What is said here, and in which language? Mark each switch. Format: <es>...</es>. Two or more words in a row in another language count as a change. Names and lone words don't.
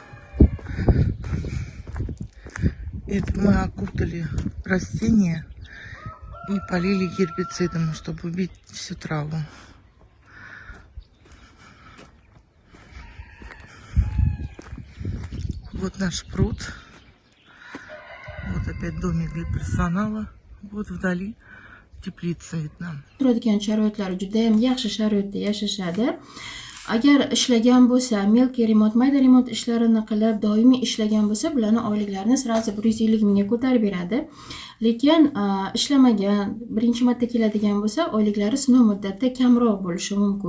<ru>Это мы окутали растения и полили гербицидом, чтобы убить всю траву. Вот наш пруд. Вот опять домик для персонала. Вот вдали teplitsa видно.</ru> <uz>Turadigan sharoitlari juda ham yaxshi sharoitda yashashadi. Agar ishlagan bo'lsa, melki remont, mayda remont ishlarini qilib, doimiy ishlagan bo'lsa, bularning oyliklarini srazi 150 mingga ko'tarib beradi. Lekin ishlamagan, birinchi marta keladigan bo'lsa, oyliklari sinov muddatda kamroq bo'lishi mumkin.</uz>